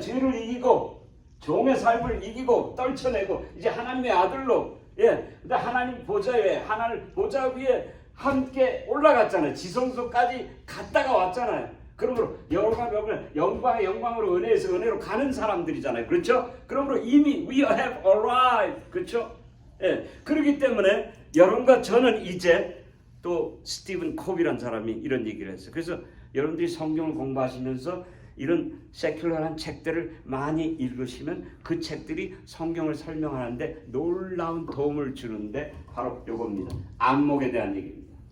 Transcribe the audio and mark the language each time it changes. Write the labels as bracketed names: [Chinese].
[Korean] 죄를 이기고 종의 삶을 이기고 떨쳐내고 이제 하나님의 아들로 하나님 보좌 위에, 하나님 보좌 위에 함께 올라갔잖아요. 지성소까지 갔다가 왔잖아요. 그러므로 영광의 영광으로 은혜에서 은혜로 가는 사람들이잖아요. 그렇죠? [English] 그러므로 [Korean] 이미 [English] we have arrived. [Korean] 그렇죠? 그렇기 때문에 여러분과 저는 이제 또 스티븐 콥이라는 사람이 이런 얘기를 했어요. 그래서 여러분들이 성경을 공부하시면서 이런 세큘러한 책들을 많이 읽으시면 그 책들이 성경을 설명하는데 놀라운 도움을 주는데 바로 이겁니다. 안목에 대한 얘기입니다.